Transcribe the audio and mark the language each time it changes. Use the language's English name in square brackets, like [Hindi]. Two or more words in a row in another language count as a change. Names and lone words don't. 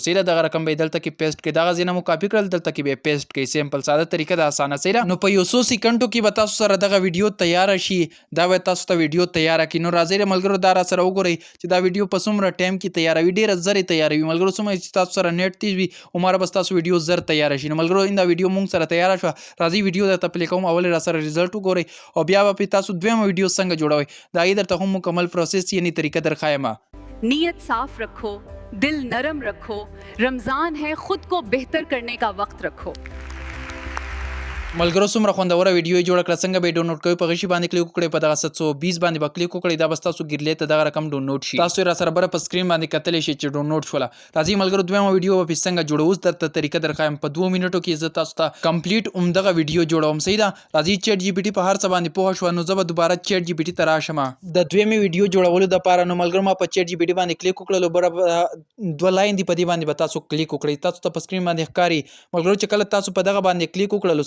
[Pashto] سره دغه رقم به دلته کې پیسټ کړئ دغه ځینه مو کاپی کړل دلته کې به پیسټ کړئ سیمپل ساده طریقه د اسانه سره نو په یو 100 سکندو کې به تاسو سره دغه ویډیو تیار شي دا به تاسو ته ویډیو تیار کړي نو راځي ملګرو دا را سره وګورئ چې دا ویډیو په څومره ټایم کې تیاروي ډیر زر تیاروي ملګرو څومره چې تاسو سره نیټ تیز وي عمر بس تاسو ویډیو زر تیار شي نو ملګرو دا ویډیو مونږ سره تیار شو راځي ویډیو درته پلی کوم اول را سره ریزلټ وګورئ او بیا به تاسو دویم ویډیو څنګه جوړوي دا یې درته هم مکمل پروسس یعنی طریقه درخایم [Urdu] نیت صاف رکھو دل نرم رکھو رمضان ہے خود کو بہتر کرنے کا وقت رکھو [Pashto] ملګرو څومره خوندوره ویډیو جوړ کړه څنګه به ډاونلوډ کوئ په غشي باندې کلیک وکړئ په دغه 720 باندې به کلیک وکړئ دا بس تاسو ګرلې ته دغه رقم ډاونلوډ شي تاسو را سره بره په سکرین باندې کتلی شئ چې ډاونلوډ شوله راځئ ملګرو دویمه ویډیو به څنګه جوړو اوس درته طریقه درخایم په 2 منټو کې زه تاسو ته کمپلیټ عمدغه ویډیو جوړوم صحیح ده راځئ چیټ جی پی ټي په هر څه باندې پوه شوه نو زه به دوباره چیټ جی پی ټي ته راشم د دویمې ویډیو جوړولو دپاره نو ملګرو ما په چیټ جی پی ټي باندې کلیک وکړلو بره دوه لاین دي په دې باندې به تاسو کلیک وکړئ تاسو ته په سکرین باندې ښکاري ملګرو چې کله تاسو په دغه باندې کلیک وکړلو سره